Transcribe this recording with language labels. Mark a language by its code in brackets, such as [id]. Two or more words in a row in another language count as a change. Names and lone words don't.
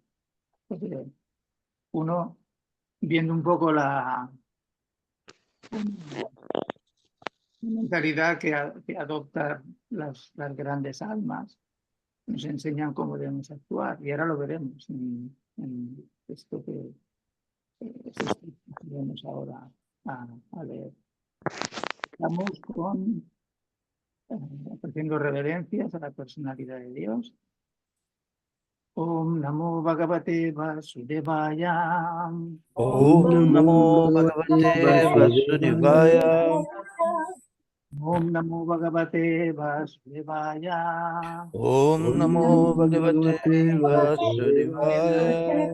[es] Porque uno, viendo un poco la mentalidad que adoptan las grandes almas, nos enseñan cómo debemos actuar, y ahora lo veremos en esto que vamos ahora a leer. Estamos ofreciendo reverencias a la personalidad de Dios. [sa] Om Namo Bhagavate Vasudevaya. Om Namo Bhagavate Vasudevaya. Om Namo Bhagavate Vasudevaya. Om Namo Bhagavate Vasudevaya.